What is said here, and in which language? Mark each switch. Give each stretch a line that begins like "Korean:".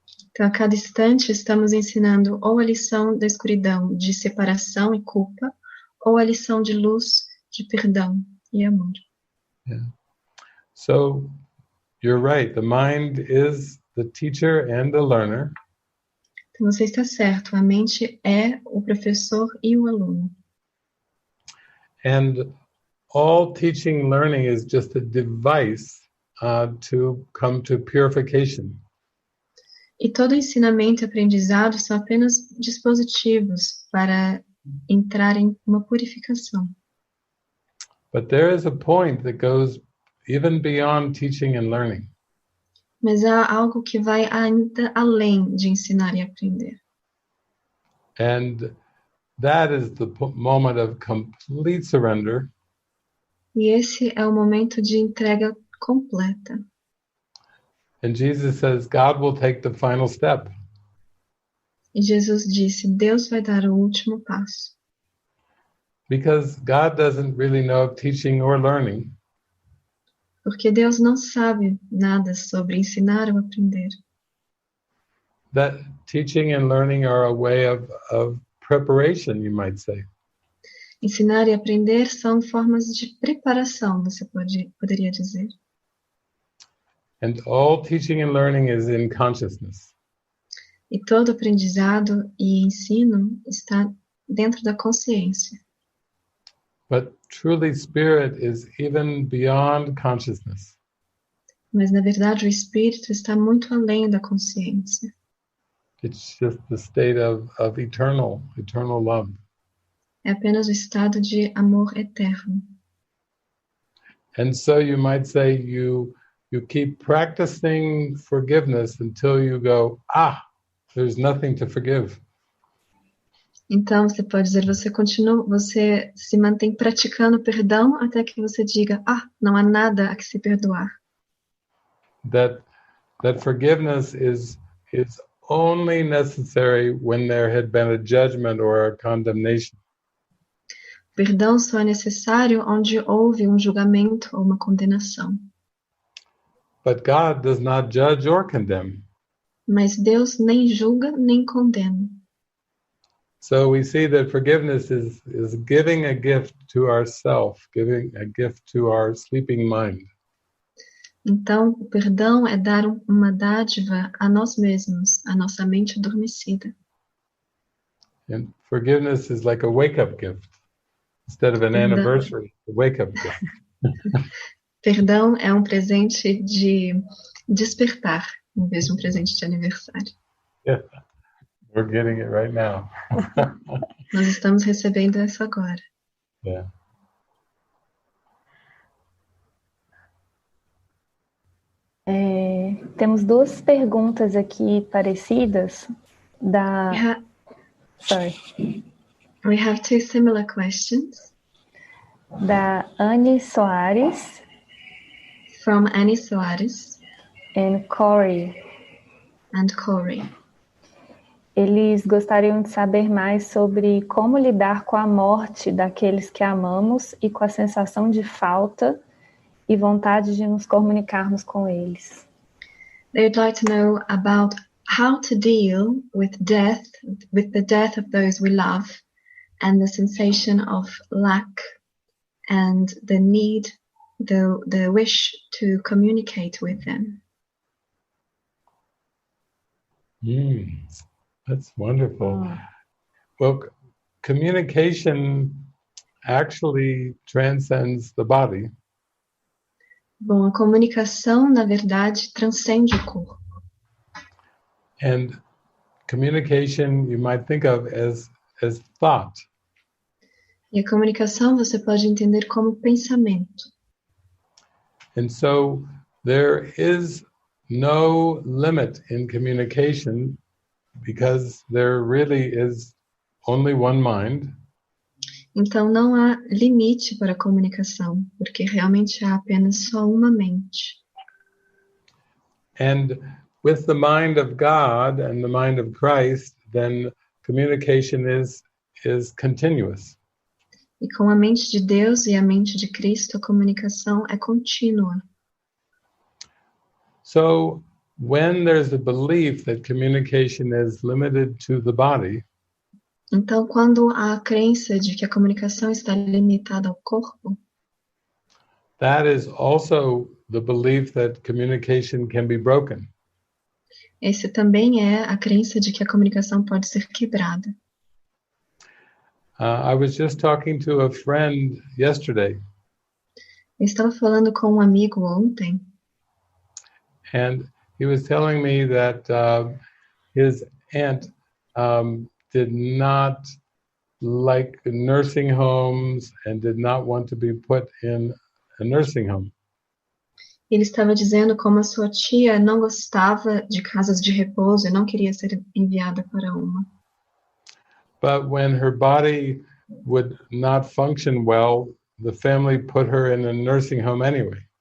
Portuguese: Então, a cada instante, estamos ensinando ou a lição da escuridão de separação e culpa, ou a lição de luz de perdão e amor.
English: Yeah. So, you're right. The mind is the teacher and the learner.
Portuguese: Então, você está certo. A mente é o professor e o aluno.
English: And all teaching and learning is just a device to come to purification.
Portuguese: E todo ensinamento e aprendizado são apenas dispositivos para entrar em uma purificação.
English: But there is a point that goes even beyond teaching and learning.
Portuguese: Mas há algo que vai ainda além de ensinar e aprender.
English: And that is the moment of complete surrender.
Portuguese: E esse é o momento de entrega completa.
English: And Jesus says, God will take the final step.
Portuguese: E Jesus disse, Deus vai dar o último passo.
English: Because God doesn't really know of teaching or learning.
Portuguese: Porque Deus não sabe nada sobre ensinar ou aprender.
English: That teaching and learning are a way of preparation, you might say.
Portuguese: Ensinar e aprender são formas de preparação, você poderia dizer.
English: And all teaching and learning is in consciousness.
Portuguese: E todo aprendizado e ensino está dentro da consciência.
English: But truly, spirit is even beyond consciousness.
Portuguese: Mas, na verdade, o espírito está muito além da consciência.
English: It's just the state of eternal love.
Portuguese: É apenas o estado de amor eterno.
English: And so you might say you keep practicing forgiveness until you go, there's nothing to forgive.
Portuguese: Então, você pode dizer, você se mantém praticando perdão até que você diga, não há nada a que se perdoar.
English: That forgiveness is only necessary when there had been a judgment or a condemnation.
Portuguese: Perdão só é necessário onde houve um julgamento ou uma condenação.
English: But God does not judge or condemn.
Portuguese: Mas Deus nem julga nem condena.
English: So we see that forgiveness is giving a gift to ourself, giving a gift to our sleeping mind.
Portuguese: Então, o perdão é dar uma dádiva a nós mesmos, a nossa mente adormecida.
English: And forgiveness is like a wake-up gift. Instead of an anniversary, a wake-up gift.
Portuguese: Perdão é um presente de despertar, em vez de um presente de aniversário.
English: Yeah. We're getting it right now.
Portuguese: Nós estamos recebendo isso agora.
English: Yeah.
Portuguese: Temos duas perguntas aqui parecidas da...
English: We have two similar questions.
Portuguese: da Anne Soares
English: from Annie Soares and Corey.
Portuguese: Eles gostariam de saber mais sobre como lidar com a morte daqueles que amamos e com a sensação de falta e vontade de nos comunicarmos com eles.
English: They would like to know about how to deal with death, with the death of those we love, and the sensation of lack and the need, the wish to communicate with them. That's wonderful. Well, communication actually transcends the body.
Portuguese: Bom, a comunicação, na verdade, transcende o corpo.
English: And communication you might think of as thought.
Portuguese: E a comunicação você pode entender como pensamento.
English: And so there is no limit in communication because there really is only one mind.
Portuguese: Então não há limite para a comunicação, porque realmente há apenas só uma mente.
English: And with the mind of God and the mind of Christ, then communication is continuous.
Portuguese: E com a mente de Deus e a mente de Cristo, a comunicação é contínua.
English: So when there's a belief that communication is limited to the body,
Portuguese: então, quando há a crença de que a comunicação está limitada ao corpo,
English: that is also the belief that communication can be broken.
Portuguese: Esse também é a crença de que a comunicação pode ser quebrada.
English: I was just talking to a friend yesterday.
Portuguese: Eu estava falando com um amigo ontem.
English: And he was telling me that his aunt did not like nursing homes and did not want to be put in a nursing home.
Portuguese: Ele estava dizendo como a sua tia não gostava de casas de repouso e não queria ser enviada para uma.
English: But when her body would not function well, the family put her in a nursing home anyway.